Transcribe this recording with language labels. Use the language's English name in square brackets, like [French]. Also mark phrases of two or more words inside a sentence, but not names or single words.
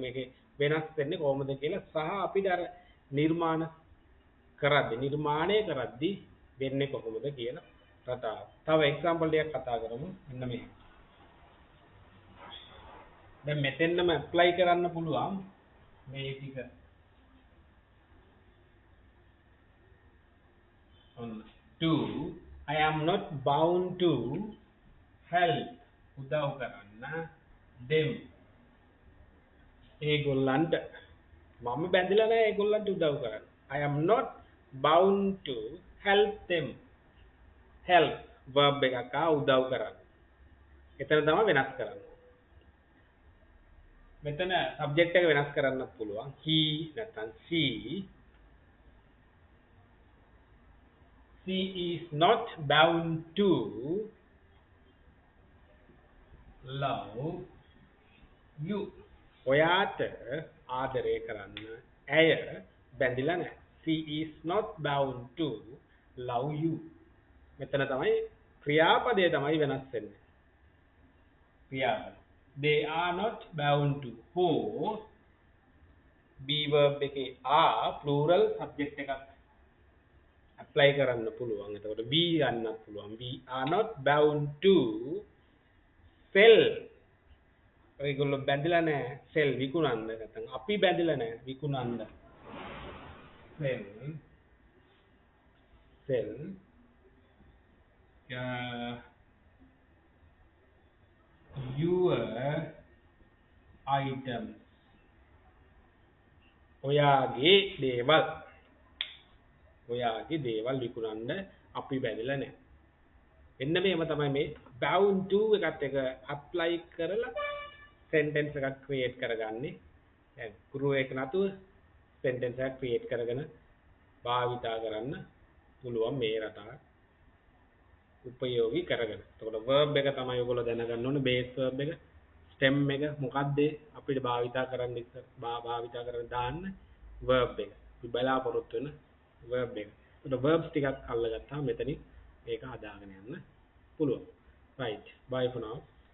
[Sinhala] මේකේ වෙනස් වෙන්නේ කොහොමද කියලා සහ අපිට අර නිර්මාණය කරද්දී වෙන්නේ කොහොමද කියලා රටාව. තව එක්සැම්පල් ටිකක් කතා කරමු. මෙන්න මේ. දැන් මෙතෙන්නම ඇප්ලයි කරන්න පුළුවන් මේ ටික. [English] To I am not bound to help [Sinhala] උදව් කරන්න them ඒගොල්ලන්ට මම බැඳිලා නැහැ ඒගොල්ලන්ට උදව් කරන්න. [English] I am not bound to help them. help verb [Sinhala] එකක් උදව් කරන්න. එතන තමයි වෙනස් කරන්නේ. මෙතන subject එක වෙනස් කරන්න පුළුවන්. [English] he නැත්නම් she is not bound to love you. [Sinhala] ඔයාට ආදරය කරන්න ඇය බැඳිලා නැහැ. [English] She is not bound to love you. [Sinhala] මෙතන තමයි ක්‍රියාපදය තමයි වෙනස් වෙන්නේ. ක්‍රියාපද. [English] They are not bound to. Who be verb එකේ are plural subject එකක් apply [Sinhala] කරන්න පුළුවන්. එතකොට be ගන්නත් පුළුවන්. [English] We are not bound to sell. [Sinhala] ඒගොල්ලෝ බැඳිලා නැහැ sell විකුණන්න. නැත්නම් අපි බැඳිලා නැහැ විකුණන්න. [English] sell your items. [Sinhala] ඔයාගේ දේවල් විකුණන්න අපි බැඳිලා නැහැ. එන්න මේව තමයි මේ [English] bound to [Sinhala] එකත් එක apply කරලා sentence එකක් create කරගන්නේ. දැන් ගුරු එක නතුව sentence එකක් create කරගෙන භාවිතා කරන්න පුළුවන් මේ රටාව උපයෝගී කරගෙන. එතකොට verb එක තමයි ඔයගොල්ලෝ දැනගන්න ඕනේ [English] base verb [Sinhala] එක. stem එක මොකක්ද අපිට භාවිතා කරන්න දාන්න verb එක. අපි බලාපොරොත්තු වෙන verb එක. එතකොට verbs ටිකක් අල්ලගත්තාම මෙතනින් මේක හදාගෙන යන්න පුළුවන්. [English] right, bye for now.